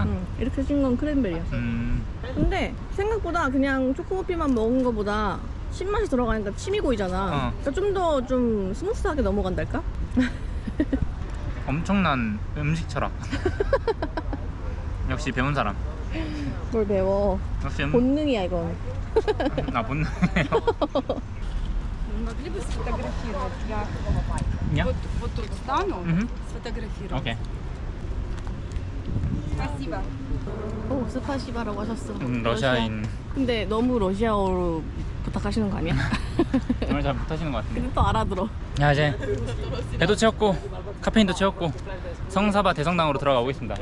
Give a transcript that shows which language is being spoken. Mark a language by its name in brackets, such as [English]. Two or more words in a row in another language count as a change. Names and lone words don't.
[Korean] 이렇게 신 건 크랜베리야. 근데 생각보다 그냥 초코머핀만 먹은 거보다 신맛이 들어가니까 침이 고이잖아. 그러니까 좀 더 좀 스무스하게 넘어간달까? 엄청난 음식 철학. 역시 배운 사람. 뭘 배워. 역시 본능이야 이건. 나 본능이에요. [Russian] Могли бы сфотографировать? [Korean] 야? [Russian] Вот тут встану, Мгм. сфотографирую. [Korean] 오케이. [Russian] Спасибо. [Korean] 오, 스파시바라고 하셨어. 러시아인. 근데 너무 러시아어로 부탁하시는 거 아니야? 정말 잘 못하시는 것 같은데. 근데 또 알아들어. 야, 이제 배도 채웠고 카페인도 채웠고 성사바 대성당으로 들어가 보겠습니다.